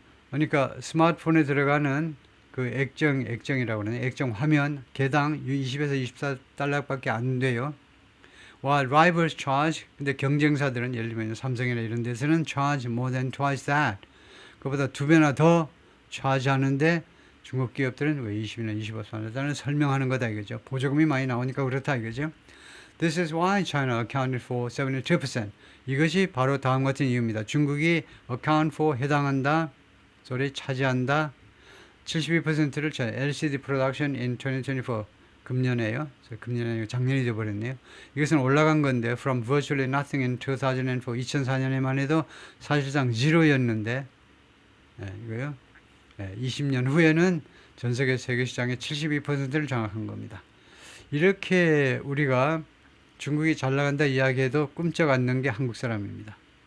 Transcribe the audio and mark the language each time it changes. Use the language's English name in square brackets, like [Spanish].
[Korean] 그러니까 스마트폰에 들어가는 그 액정이라고 그러네. 액정 화면 개당 20에서 24달러밖에 안 돼요. [English] While rivals charge, [Korean] 근데 경쟁사들은 예를 들면 삼성이나 이런 데서는 [English] charge more than twice that. [Korean] 그보다 2배나 더 charge 하는데 중국 기업들은 왜 20이나 25달러는 설명하는 거다 이거죠. 보조금이 많이 나오니까 그렇다 이거죠. [English] This is why China accounted for 72%. [Korean] 이것이 바로 다음 같은 이유입니다. 중국이 account for 해당한다, 차지한다. [English] 72%를 LCD production in 2024. [Korean] 금년에요. 금년이 아니고 작년이 되어버렸네요. 이것은 올라간 건데 [English] from virtually nothing in 2004. [Korean] 2004년에만 해도 사실상 제로였는데 이거요. 20년 후에는 전 세계 세계 시장의 72%를 장악한 겁니다. 이렇게 우리가 중국이 잘 나간다 이야기해도 꿈쩍 않는 게 한국 사람입니다.